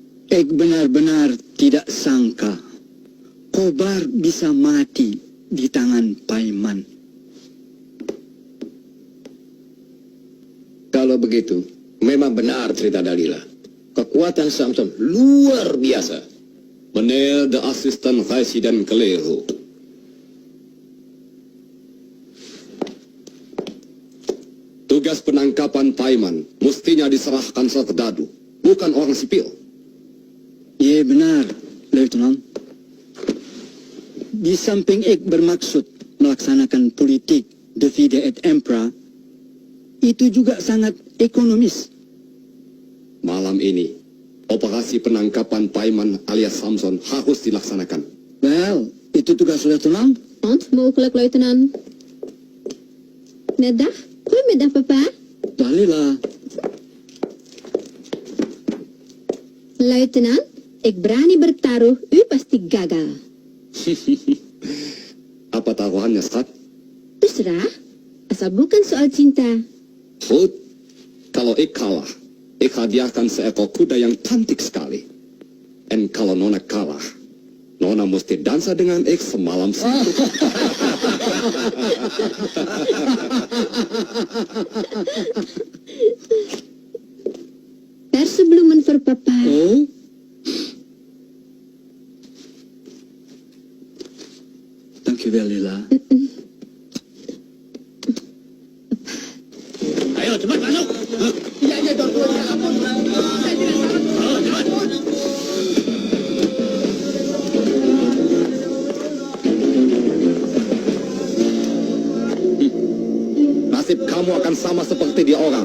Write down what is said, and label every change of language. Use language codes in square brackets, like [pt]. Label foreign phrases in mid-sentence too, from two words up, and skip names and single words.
[id] Ek benar-benar tidak sangka Kobar bisa mati di tangan Paiman. Kalau begitu, memang benar cerita Dalila. Kekuatan Samson luar biasa. [nl] Meneer de asisten Residen Kelero. [id] Tugas penangkapan Paiman mestinya diserahkan serdadu, bukan orang sipil. Ye benar, Lieutenant. Di samping ek bermaksud melaksanakan politik [la] divide et impera, [id] itu juga sangat ekonomis. Malam ini, operasi penangkapan Paiman alias Samson harus dilaksanakan. Wel, itu tugas Lieutenant. [nl] Ontmogelijk, luitenant. Middag? Goedemiddag, papa. Dalila, [id] Luitenant, ik berani bertaruh, u pasti gagal. Apa taruhannya, Strat? Terserah, asal bukan soal cinta. Goed, kalau ik kalah, ik hadiahkan seekor kuda yang cantik sekali. En kalau Nona kalah, Nona mesti dansa dengan ik semalam suntuk. [nl] Persebloemen voor papa. oh, dankjewel Lila. [id] Ayo cepat masuk. Nasib kamu akan sama seperti dia orang.